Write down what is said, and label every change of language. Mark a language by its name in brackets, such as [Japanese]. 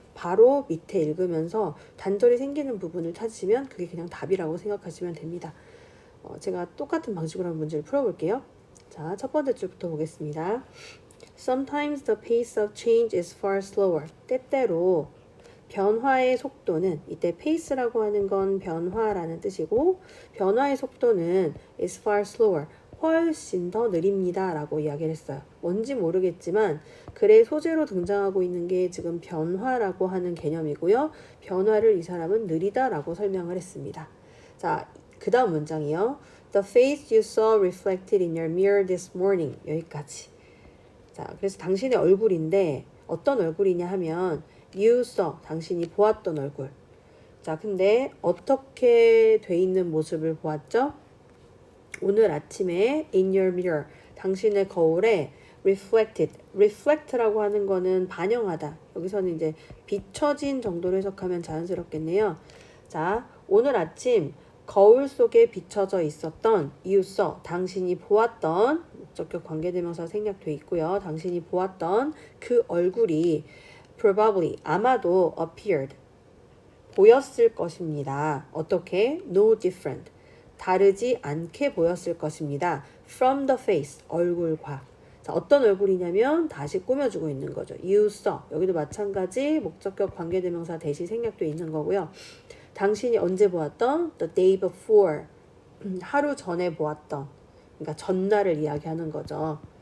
[Korean] 바로 밑에 읽으면서 단절이 생기는 부분을 찾으시면 그게 그냥 답이라고 생각하시면 됩니다. 제가 똑같은 방식으로 한번 문제를 풀어볼게요. 자, 첫 번째 줄부터 보겠습니다. [English] Sometimes the pace of change is far slower. [Korean] 때때로 변화의 속도는, 이때 pace라고 하는 건 변화라는 뜻이고 변화의 속도는 [English] is far slower. [Korean] 훨씬 더 느립니다 라고 이야기를 했어요. 뭔지 모르겠지만 글의 소재로 등장하고 있는 게 지금 변화라고 하는 개념이고요. 변화를 이 사람은 느리다 라고 설명을 했습니다. 자, 그 다음 문장이요. [English] The face you saw reflected in your mirror this morning. [Korean] 여기까지. 자, 그래서 당신의 얼굴인데 어떤 얼굴이냐 하면 [English] you saw, [Korean] 당신이 보았던 얼굴. 자, 근데 어떻게 돼 있는 모습을 보았죠? 오늘 아침에 [English] in your mirror, [Korean] 당신의 거울에 reflect라고 하는 거는 반영하다. 여기서는 이제 비춰진 정도로 해석하면 자연스럽겠네요. 자, 오늘 아침 거울 속에 비춰져 있었던 [English] you saw, [Korean] 당신이 보았던, 목적격 관계대명사 생략돼 있고요. 당신이 보았던 그 얼굴이 [English] probably, [Korean] 아마도 appeared, 보였을 것입니다. 어떻게? [English] No different, [Korean] 다르지 않게 보였을 것입니다. [English] From the face, [Korean] 얼굴과. 자, 어떤 얼굴이냐면 다시 꾸며주고 있는 거죠. [English] You saw, [Korean] 여기도 마찬가지 목적격 관계대명사 대시 생략돼 있는 거고요. 당신이 언제 보았던? [English] The day before, [Korean] 하루 전에 보았던, 그러니까 전날을 이야기하는 거죠.